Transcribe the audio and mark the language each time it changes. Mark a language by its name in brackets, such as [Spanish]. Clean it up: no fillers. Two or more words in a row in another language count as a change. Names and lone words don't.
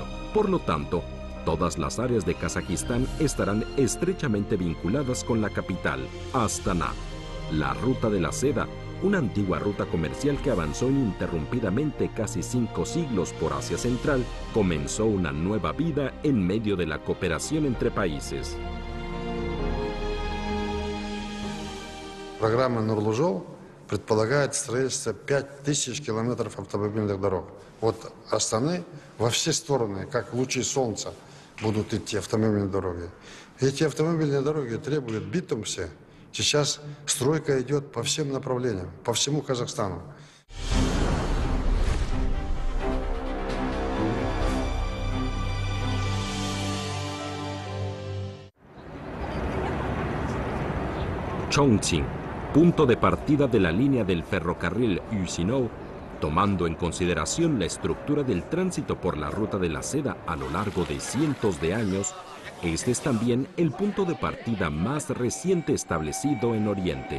[Spanish] Por lo tanto, todas las áreas de Kazajistán estarán estrechamente vinculadas con la capital, Astana. La Ruta de la Seda, una antigua ruta comercial que avanzó ininterrumpidamente casi 5 siglos por Asia Central, comenzó una nueva vida en medio de la cooperación entre países. [Russian] Программа Нурлу-Жол предполагает строительство 5000 километров автомобильных дорог. От Астаны во все стороны, как лучи солнца, будут идти автомобильные дороги. Эти автомобильные дороги требуют битум все. Сейчас стройка идет по всем направлениям, по всему Казахстану. [Spanish] Chongqing, punto de partida de la línea del ferrocarril Usinou, tomando en consideración la estructura del tránsito por la Ruta de la Seda a lo largo de cientos de años, este es también el punto de partida más reciente establecido en Oriente.